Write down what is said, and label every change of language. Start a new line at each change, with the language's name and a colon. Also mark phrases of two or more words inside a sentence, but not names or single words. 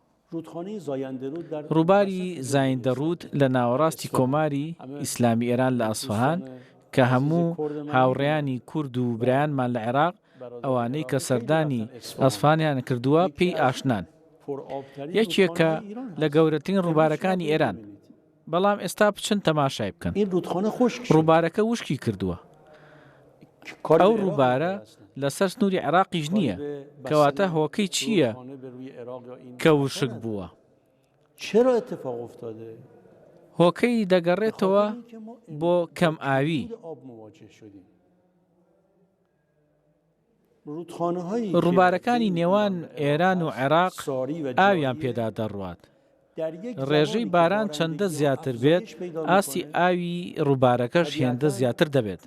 Central Kurdish: ڕووباری زایندەڕوود لە ناوەڕاستی کۆماری ئیسلامی ئێران لە ئەسفەهان کە هەموو هاوڕێیانی کورد و برایانمان لە عێراق ئەوانەی کە سەردانی ئەسفەهانیان کردووە پێی ئاشنان. یەکێکە لە گەورەترین ڕووبارەکانی ئێران بەڵام ئێستا بچن تەماشای بکەن.
Persian: این رودخانه خشک شد.
Central Kurdish: ڕووبارەکە وشکی کردووە. ئەو ڕووبارە لەسەر سنووری عێراقیش نییە، کەواتە هۆکەی چییە کە وشک بووە؟
Persian: چرا اتفاق افتاده؟
Central Kurdish: هۆکەی دەگەڕێتەوە بۆ کەم ئاوی. ڕووبارەکانی نێوان ئێران و عێراق ئاویان پێدا دەڕوات. ڕێژەی باران چەندە زیاتر بێت، ئاستی ئاوی ڕووبارەکەش هێندە زیاتر دەبێت.